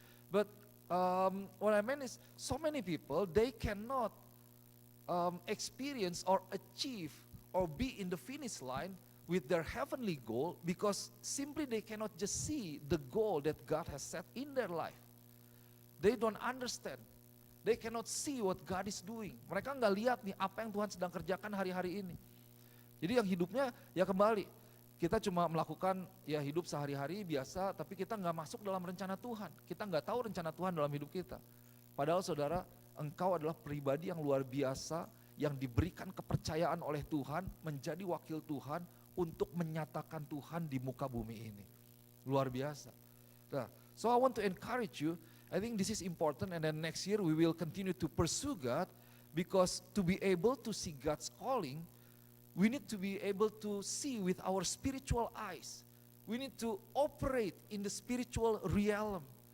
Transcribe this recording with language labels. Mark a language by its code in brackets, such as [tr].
[en] But what I mean is so many people they cannot experience or achieve or be in the finish line with their heavenly goal because simply they cannot just see the goal that God has set in their life. They don't understand. They cannot see what God is doing. [id] Mereka nggak lihat nih apa yang Tuhan sedang kerjakan hari-hari ini. Jadi yang hidupnya ya kembali, kita cuma melakukan ya hidup sehari-hari biasa, tapi kita nggak masuk dalam rencana Tuhan. Kita nggak tahu rencana Tuhan dalam hidup kita. Padahal saudara, engkau adalah pribadi yang luar biasa, yang diberikan kepercayaan oleh Tuhan, menjadi wakil Tuhan, untuk menyatakan Tuhan di muka bumi ini. Luar biasa. [en] Nah, so I want to encourage you, I think this is important and then next year we will continue to pursue God because to be able to see God's calling, we need to be able to see with our spiritual eyes. We need to operate in the spiritual realm.